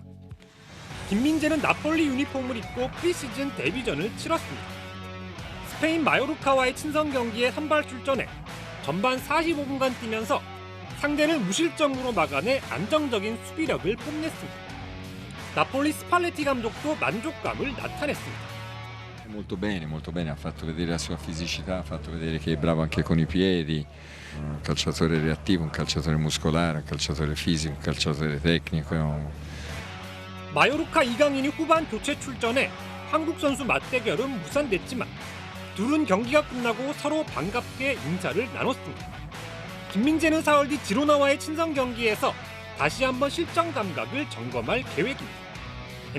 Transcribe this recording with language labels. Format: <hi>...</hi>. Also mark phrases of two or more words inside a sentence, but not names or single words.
<ko>김민재는 나폴리 유니폼을 입고 프리시즌 데뷔전을 치렀습니다. 스페인 마요르카와의 친선 경기에 선발 출전해 전반 45분간 뛰면서 상대를 무실점으로 막아내 안정적인 수비력을 뽐냈습니다. 나폴리 스팔레티 감독도 만족감을 나타냈습니다.</ko> <it>Molto bene, ha fatto vedere la sua fisicità, ha fatto vedere che è bravo anche con i piedi, un calciatore reattivo, un calciatore muscolare, un calciatore fisico, un calciatore tecnico.</it> <ko>마요르카 이강인이 후반 교체 출전해 한국 선수 맞대결은 무산됐지만 둘은 경기가 끝나고 서로 반갑게 인사를 나눴습니다. 김민재는 사흘 뒤 지로나와의 친선 경기에서 다시 한번 실전 감각을 점검할 계획입니다.</ko>